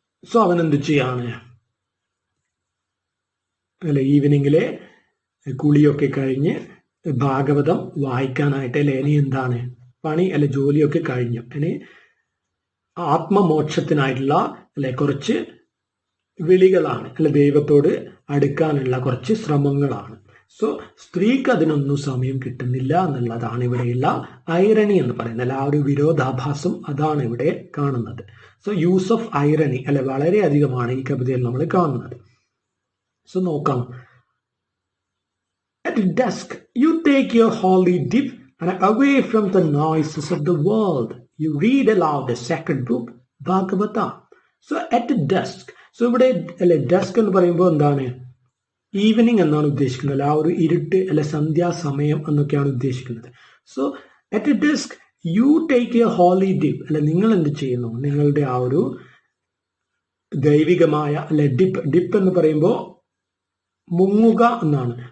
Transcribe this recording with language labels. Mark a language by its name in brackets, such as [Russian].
[Malayalam] So അവൻ എന്ത് ചെയ്യാണ് അല്ലെ ഈവനിങ്ങിലെ കുളിയൊക്കെ കഴിഞ്ഞ് ഭാഗവതം വായിക്കാനായിട്ട് അല്ലെ ഇനി എന്താണ് പണി അല്ലെ ജോലിയൊക്കെ കഴിഞ്ഞു ഇനി ആത്മമോക്ഷത്തിനായിട്ടുള്ള അല്ലെ കുറച്ച് വിളികളാണ് അല്ലെ ദൈവത്തോട് അടുക്കാനുള്ള കുറച്ച് ശ്രമങ്ങളാണ്. സോ സ്ത്രീക്ക് അതിനൊന്നും സമയം കിട്ടുന്നില്ല എന്നുള്ളതാണ് ഇവിടെയുള്ള ഐറണി എന്ന് പറയുന്നത്. അല്ല ആ ഒരു വിരോധാഭാസം അതാണ് ഇവിടെ കാണുന്നത്. സോ [English] use of irony [Malayalam] അല്ലെ വളരെയധികമാണ് ഈ കവിതയിൽ നമ്മൾ കാണുന്നത്. സോ നോക്കാം. [English] At dusk you take your holy dip and away from the noises of the world you read aloud the sacred book Bhagavata. So at dusk. [Malayalam] So ഇവിടെ അല്ലെ desk എന്ന് പറയുമ്പോൾ എന്താണ് ഈവനിങ് എന്നാണ് ഉദ്ദേശിക്കുന്നത്. ആ ഒരു ഇരുട്ട് അല്ലെ സന്ധ്യാസമയം എന്നൊക്കെയാണ് ഉദ്ദേശിക്കുന്നത്. So [English] at dusk you take a holy dip [Malayalam] അല്ലെ നിങ്ങൾ എന്ത് ചെയ്യുന്നു നിങ്ങളുടെ ആ ഒരു ദൈവികമായ അല്ലെ ഡിപ്പ് എന്ന് പറയുമ്പോൾ മുങ്ങുക എന്നാണ്.